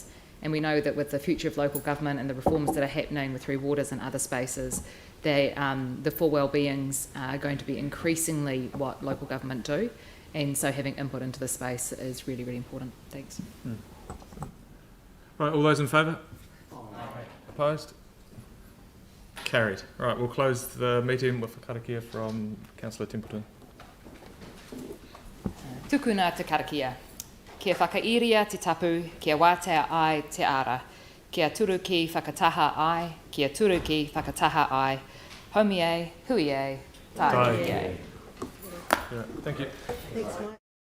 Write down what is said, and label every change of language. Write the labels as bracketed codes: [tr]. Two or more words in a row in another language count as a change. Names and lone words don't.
[en] And we know that with the future of local government and the reforms that are happening with Three Waters and other spaces, the four well-beings are going to be increasingly what local government do. And so having input into the space is really, really important. Thanks. Right, all those in favour? Opposed? Carried. Right, we'll close the meeting with a karakia from Councillor Templeton. [mi] Tukuna te karakia. Kia whakairia te tapu, kia wātea ai te ara. Kia turu ki whakataha ai, kia turu ki whakataha ai. Homi e, hui e, tāki e. [en] Thank you.